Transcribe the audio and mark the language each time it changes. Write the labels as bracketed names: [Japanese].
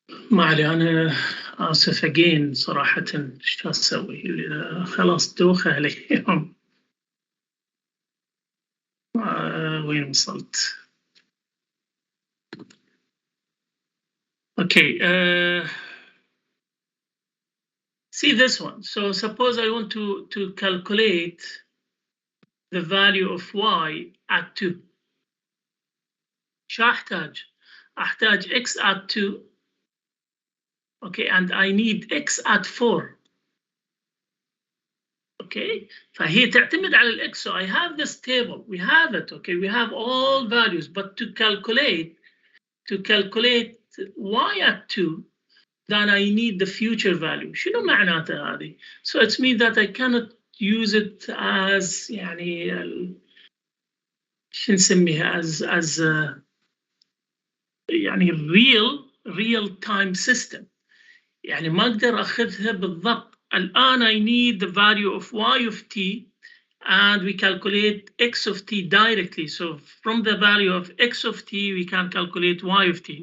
[Arabic] ما علي، أنا آسف أجين صراحة. إيش أسوي؟ خلاص دوخة عليهم. وين وصلت؟ [English] Okay, see this one. So suppose I want to calculate the value of y at 2. [Arabic] شو أحتاج x at 2. [English] Okay, and I need x at 4. [Arabic] Okay, فهي تعتمد على الx. [English] So I have this table, we have it. Okay, we have all values, but to calculate y at 2, then I need the future value. [Arabic] شنو معناتها هذه؟ [English] So it means that I cannot use it as [Arabic] يعني شو نسميها [English] as [Arabic] يعني [English] real time system. [Arabic] يعني ما اقدر اخذها بالضبط. الان [English] I need the value of y of t and we calculate x of t directly. So from the value of x of t we can calculate y of t.